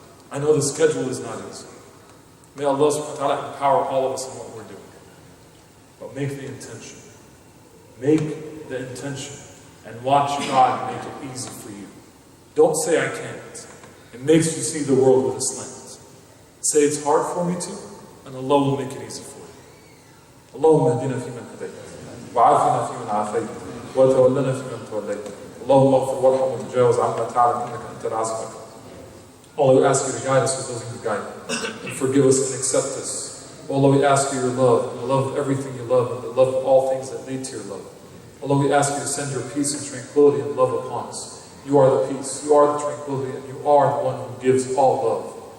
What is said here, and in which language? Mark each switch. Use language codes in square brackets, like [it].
[en] I know the schedule is not easy. May Allah subhanahu wa ta'ala empower all of us in what we're doing. But make the intention. Make the intention. And watch God make it easy for you. Don't say I can't. It makes you see the world with a slant. Say it's hard for me to, and Allah will make it easy for you. [ar] اللهم اهدنا فيمن هديت وعافنا فيمن عافيت وتولنا فيمن توليت اللهم اغفر وارحم وتجاوز عما تعلم انك انت العزيز الحكيم. [en] Allah, we ask you to guide us with those you guide, and forgive us and accept us. Allah, we ask you your love, and the love of everything you love, and the love of all things that lead to your love. Allah, we ask you to send your peace and tranquility and love upon us. You are the peace, you are the tranquility, and you are the one who gives all love.